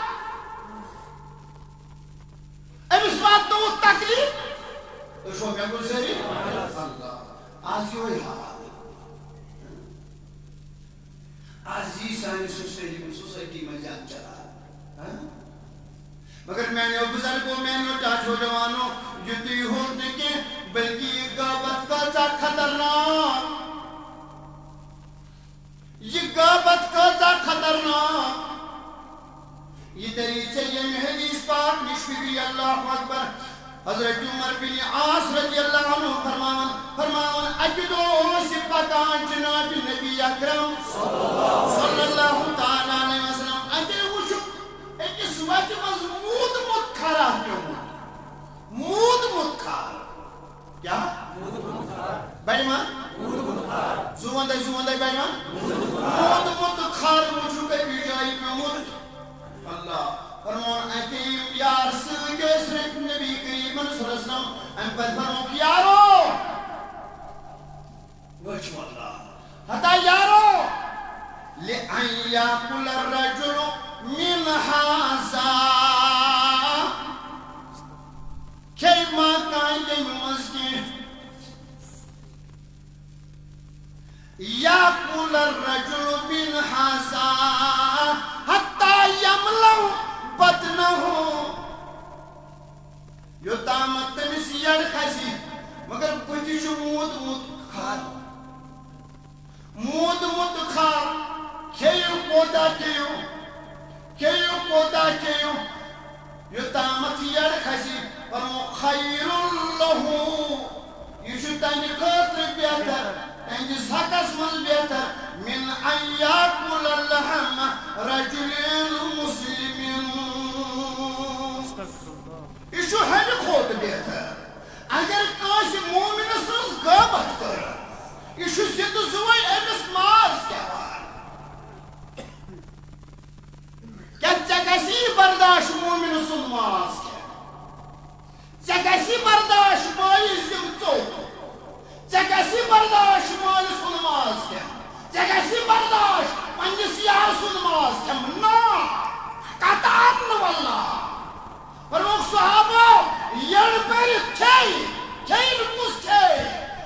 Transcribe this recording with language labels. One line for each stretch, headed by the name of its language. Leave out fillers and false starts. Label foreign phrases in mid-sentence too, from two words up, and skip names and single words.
Kashmiri: أمِس واتنووُتھ تکلیٖف تُہۍ چھُوا مےٚ کُن سٲری اللہ آز یِہوٚے حال آز یی سانہِ سوسایٹی منٛز زیادٕ چلان مگر میانیو بزرگو میانیو ٹاٹھو جوانو یہ تُہۍ ہوت نہٕ کینٛہہ بلکہ یہ غٲبت کۭژاہ خطرناک یہ غٲبت کۭژاہ خطرناک یہ دٔلیٖل ژےٚ ییٚمہِ حدیث پاک نِش فِکری اللہ اکبر حضرت عمر بن عاص
Arabic: رضی اللہ عنہ
Kashmiri: فرماوان اکہِ دۄہ اوس یہِ پکان جناب نبی اکرم صلی
Arabic: اللہ تعالیٰ علیہ وسلم
Kashmiri: اتے وٕچھُکھ أکِس وتہِ منٛز موٗدمُت کھرا پیوٚمُت موٗدمُت کھر کیٛاہ بڑِما زُوندے بڑِما موٗدمُت کھر وٕچھُکھ أکِس جایہِ پیوٚمُت اللہ فرمون اتے یِم یار سۭتۍ ٲسۍ رٔٹۍ نبی کریٖمن
Arabic: صلی اللہ علیہ وسلم
Kashmiri: اَمہِ پتہٕ فرموکھ یارو وٕچھ اللہ ہتا یارو
Arabic: لأن يأكل الرجل من هذا كيما كان يمسكين يأكل الرجل من هذا حتى يملأ بطنه
Kashmiri: يوتامت تمس يڑ کھسہِ مگر بٕتھِ چھُ موٗدمُت کھر موٗدمُت کھر کھیٚیِو کوتاہ کھیٚیِو یوتامت یڑ کھسہِ فرمو
Arabic: خیر لہُ
Kashmiri: یہ چھُ تہنٛدِ خٲطرٕ بہتر تہنٛدِس حقس منٛز بہتر
Arabic: من ان یاکُل لحم رجل مسلم
Kashmiri: یہ چھُ ہمہِ کھۄتہٕ بہتر اگر کٲنٛسہِ مومِنس سٕنٛز غٲبت کٔر یہ چھُ زِندٕ زُوے أمِس ماز کھٮ۪وان کیٛاہ ژےٚ گژھی برداش مومِن سُنٛد ماز کھٮ۪ن ژےٚ گژھی برداش مٲلِس دِم ژوٚپ ژےٚ گژھی برداش مٲلۍ سُنٛد ماز کھٮ۪ن ژےٚ گژھی برداش پنٛنِس یارٕ سُنٛد ماز کھٮ۪ن نا قطعاً نہٕ واللہ فرموکھ صحابو یٔڑ بٔرِتھ کھیٚیہِ نہٕ کُس کھیٚیہِ